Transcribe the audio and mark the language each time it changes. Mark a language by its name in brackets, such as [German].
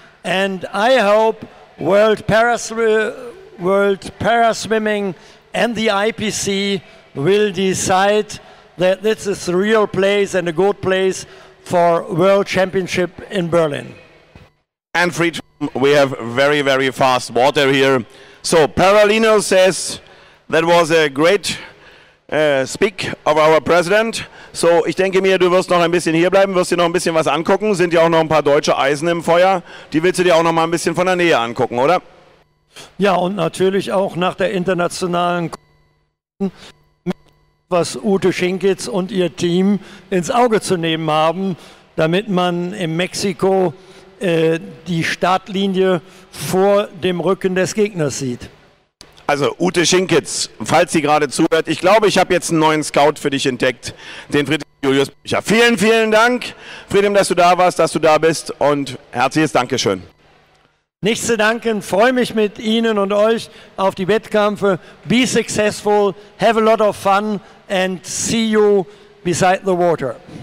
[English] And I hope World Paraswimming and the IPC will decide that this is the real place and a good place for World Championship in Berlin. And Friedhelm, we have very, very fast water here. So Paralino says that was a great speak of our president. [German] So ich denke mir, du wirst noch ein bisschen hier bleiben, wirst dir noch ein bisschen was angucken. Sind ja auch noch ein paar deutsche Eisen im Feuer. Die willst du dir auch noch mal ein bisschen von der Nähe angucken, oder? Ja, und natürlich auch nach der internationalen, was Ute Schinkitz und ihr Team ins Auge zu nehmen haben, damit man in Mexiko die Startlinie vor dem Rücken des Gegners sieht. Also Ute Schinkitz, falls sie gerade zuhört, ich glaube, ich habe jetzt einen neuen Scout für dich entdeckt, den Friedhelm Julius Bücher. Vielen, vielen Dank, Friedhelm, dass du da warst, dass du da bist und herzliches Dankeschön. Nichts zu danken, freue mich mit Ihnen und euch auf die Wettkämpfe. [English] Be successful, have a lot of fun and see you beside the water.